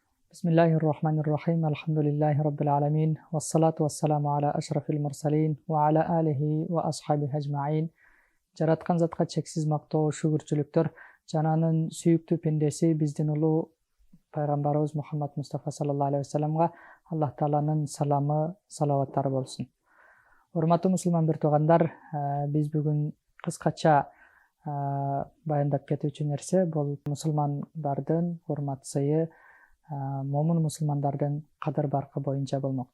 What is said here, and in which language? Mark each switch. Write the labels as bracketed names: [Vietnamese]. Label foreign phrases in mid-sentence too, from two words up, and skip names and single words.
[Arabic] بسم الله الرحمن الرحيم. الحمد لله رب العالمين. والصلاة والسلام على أشرف المرسلين وعلى آله وأصحابه أجمعين. [Kyrgyz] Жараткан затка чексиз мактоо, шүгүрчүлүктөр. Жананын сүйүктүү пендеси биздин улуу пайгамбарыбыз Мухаммад Мустафа [Arabic] صلى الله عليه وسلم [Kyrgyz] Аллах Тааланын саламы, салаваттары болсун. Урматтуу мусулман бир туугандар, биз бүгүн кыскача баяндап кетүүчү нерсе бул мусулмандардын урмат сыйы, момун мусулмандардын кадыр баркы боюнча болмокчу.